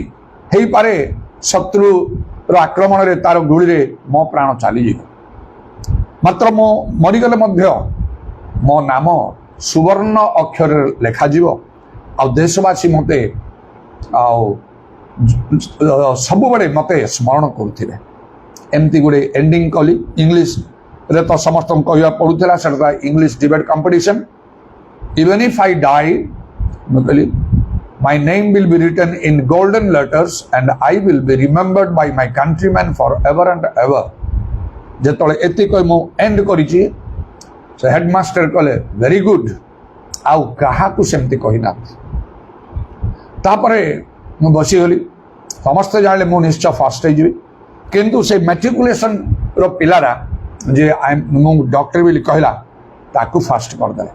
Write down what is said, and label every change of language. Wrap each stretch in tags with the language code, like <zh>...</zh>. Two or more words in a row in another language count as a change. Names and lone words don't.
<or>ହେଇପାରେ ଶତ୍ରୁର ଆକ୍ରମଣରେ, ତାର ଗୁଳିରେ ମୋ ପ୍ରାଣ ଚାଲିଯିବ, ମାତ୍ର ମୁଁ ମରିଗଲେ ମଧ୍ୟ ମୋ ନାମ ସୁବର୍ଣ୍ଣ ଅକ୍ଷରରେ ଲେଖାଯିବ, ଆଉ ଦେଶବାସୀ ମୋତେ ଆଉ ସବୁବେଳେ ମୋତେ ସ୍ମରଣ କରୁଥିବେ। ଏମିତି ଗୋଟେ ଏଣ୍ଡିଂ କଲି। ଇଂଲିଶରେ ତ ସମସ୍ତଙ୍କୁ କହିବା ପଡ଼ୁଥିଲା, ସେଟା</or> <en>English debate competition. even if I die,</en> <or>ମୁଁ କହିଲି</or> <en>my name will be written in golden letters and I will be remembered by my countrymen forever and ever.</en> <or>ଯେତେବେଳେ ଏତିକି ମୁଁ ଏଣ୍ଡ କରିଛି, ସେ ହେଡମାଷ୍ଟର କହିଲେ</or> <en>very good,</en> <or>ଆଉ କାହାକୁ ସେମିତି କହିନାହାନ୍ତି। ତାପରେ ମୁଁ ବସିଗଲି। ସମସ୍ତେ ଜାଣିଲେ ମୁଁ ନିଶ୍ଚୟ ଫାଷ୍ଟ ହେଇଯିବି, କିନ୍ତୁ ସେ ମ୍ୟାଟ୍ରିକୁଲେସନର ପିଲାଟା ଯେ ମୁଁ ଡକ୍ଟର ବୋଲି କହିଲା, ତାକୁ ଫାଷ୍ଟ କରିଦେଲେ।</or>